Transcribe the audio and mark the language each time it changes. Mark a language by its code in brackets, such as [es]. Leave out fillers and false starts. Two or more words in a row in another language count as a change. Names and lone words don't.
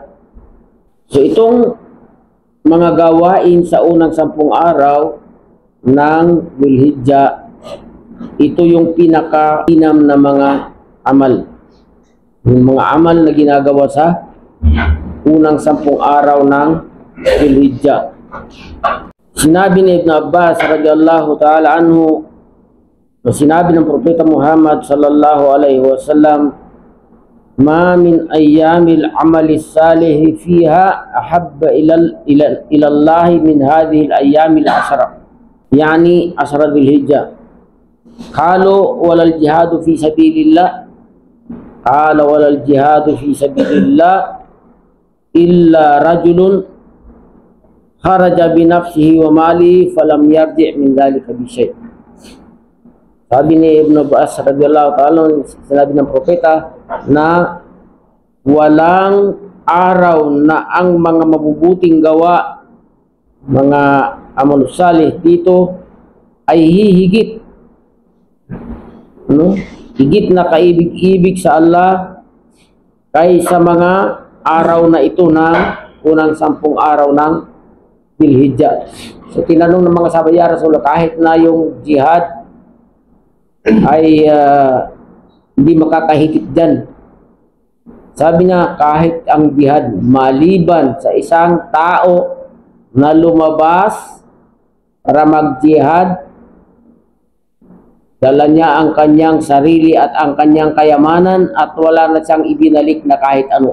[tl] So itong mga gawain sa unang 10 araw ng Dhul-Hijjah, ito yung pinaka-inam na mga amal. Yung mga amal na ginagawa sa unang 10 araw ng Dhul-Hijjah. Sinabi ni Ibn Abbas [ar] رضي الله تعالى عنه, [tl] sinabi ng Propeta Muhammad [ar] صلى الله عليه وسلم ما من أيام العمل الصالح فيها أحب إلى الله من هذه الأيام العشر يعني عشر ذي الحجة. قالوا ولا الجهاد في سبيل الله قال ولا الجهاد في سبيل الله إلا رجل خرج بنفسه وماله فلم يرجع من ذلك بشيء'. [tl] Sabi ni Ibn Abbas [ar] رضي الله تعالى, [tl] sinabi ng propeta na walang araw na ang mga mabubuting gawa, mga [ar] عمل صالح [tl] dito ay hihigit, higit na kaibig-ibig sa Allah kaysa mga araw na ito ng unang 10 araw ng Dhul-Hijjah. So tinanong ng mga sahabat, [ar] يا رسول الله, [tl] kahit na yung jihad ay hindi makakahigit dyan. Sabi niya, kahit ang jihad, maliban sa isang tao na lumabas para mag-jihad, dala niya ang kanyang sarili at ang kanyang kayamanan at wala na siyang ibinalik na kahit ano.